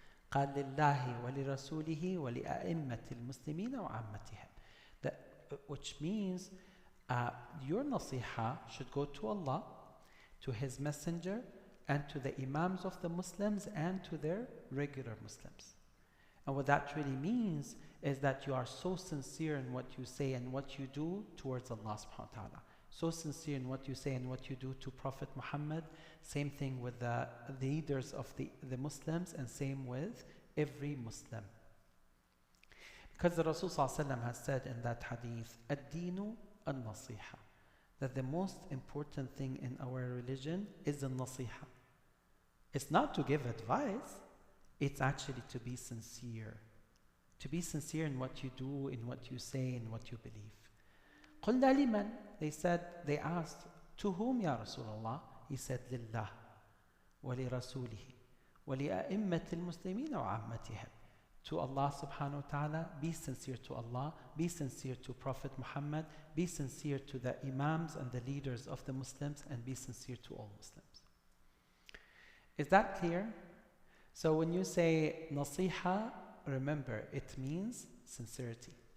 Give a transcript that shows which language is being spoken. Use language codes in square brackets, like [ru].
[ar] قال لله ولرسوله ولأئمة المسلمين وعامتهم. [en] Which means your nasiha should go to Allah, to His Messenger, and to the Imams of the Muslims, and to their regular Muslims. And what that really means is that you are so sincere in what you say and what you do towards Allah subhanahu wa ta'ala. So sincere in what you say and what you do to Prophet Muhammad. Same thing with the leaders of the Muslims, and same with every Muslim. Because the Rasul sallallahu alaihi wasallam has said in that hadith, ad-dinu an-nasiha, that the most important thing in our religion is the nasiha. It's not to give advice, it's actually to be sincere. To be sincere in what you do, in what you say, in what you believe. [ar] قُلْنَا لِمَنْ [en] They asked, to whom ya Rasulullah? [ar] He said, لِلَّهِ وَلِرَسُولِهِ وَلِأَئِمَّةِ الْمُسْلِمِينَ وَعَامَّتِهِمْ. [en] To Allah subhanahu wa ta'ala, be sincere to Allah, be sincere to Prophet Muhammad, be sincere to the Imams and the leaders of the Muslims, and be sincere to all Muslims. Is that clear? So when you say nasiha, remember, it means sincerity.